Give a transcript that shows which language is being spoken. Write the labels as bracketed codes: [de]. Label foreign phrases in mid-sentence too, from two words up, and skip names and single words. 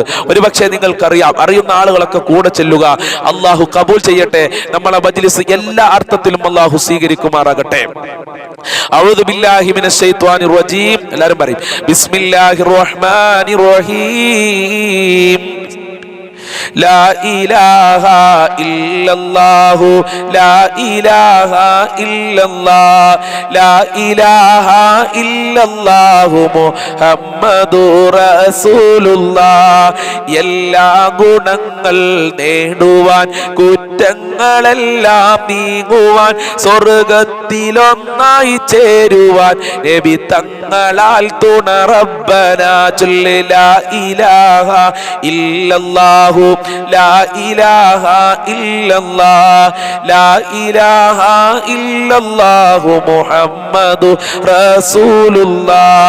[ml] ഒരുപക്ഷെ നിങ്ങൾക്കറിയാം, അറിയുന്ന ആളുകളൊക്കെ കൂടെ ചെല്ലുക. അള്ളാഹു കബൂൽ ചെയ്യട്ടെ. നമ്മളെ മജ്ലിസ് എല്ലാ അർത്ഥത്തിലും അള്ളാഹു സ്വീകരിക്കുമാറാകട്ടെ. [ar] أعوذ بالله من الشيطان الرجيم. [ml] എല്ലാവരും പറയും [ar] بسم الله الرحمن الرحيم. لا إله إلا الله لا إله إلا الله لا إله إلا الله محمد رسول الله. [ml] എല്ലാ ഗുണങ്ങൾ നേടുവാൻ, കുറ്റങ്ങളെല്ലാം നീങ്ങുവാൻ, സ്വർഗത്തിലൊന്നായി ചേരുവാൻ നബി തങ്ങളാൽ തുണ റബ്ബന ചൊല്ല് [ar] لا إله إلا الله لا إله إلا الله لا إله إلا الله محمد رسول الله.